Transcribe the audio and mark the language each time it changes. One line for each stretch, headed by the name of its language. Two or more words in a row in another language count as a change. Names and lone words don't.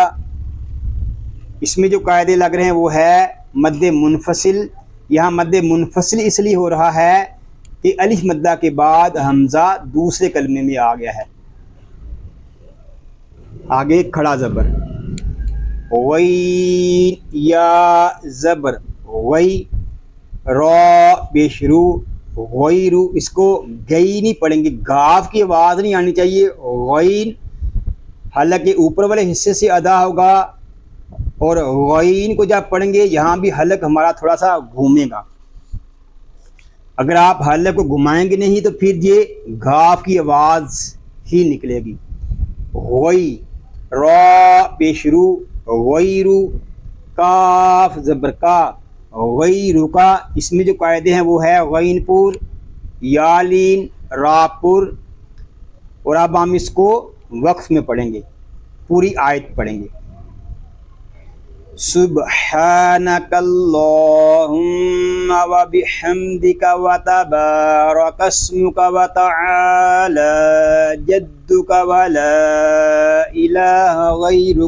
Urdu: اس میں جو قاعدے لگ رہے ہیں وہ ہے مد منفصل. یہاں مد منفصل اس لیے ہو رہا ہے کہ الف مدہ کے بعد حمزہ دوسرے کلمے میں آ گیا ہے. آگے کھڑا زبر وئی یا زبر وئی. را پیش رو غیرو. اس کو گئی نہیں پڑھیں گے، گاف کی آواز نہیں آنی چاہیے. غین حالانکہ اوپر والے حصے سے ادا ہوگا، اور غین کو جب پڑھیں گے یہاں بھی حلق ہمارا تھوڑا سا گھومے گا. اگر آپ حلق کو گھمائیں گے نہیں تو پھر یہ گاف کی آواز ہی نکلے گی. غی را پیش رو غیرو. کاف زبر کا غیرو کا. اس میں جو قاعدے ہیں وہ ہے غین پور یالین را پور. اور اب ہم اس کو وقف میں پڑھیں گے، پوری آیت پڑھیں گے.
Arabic: سبحانک اللہم و بحمدک و تبارک اسمک و تعالی جدک و لا الہ غیرک.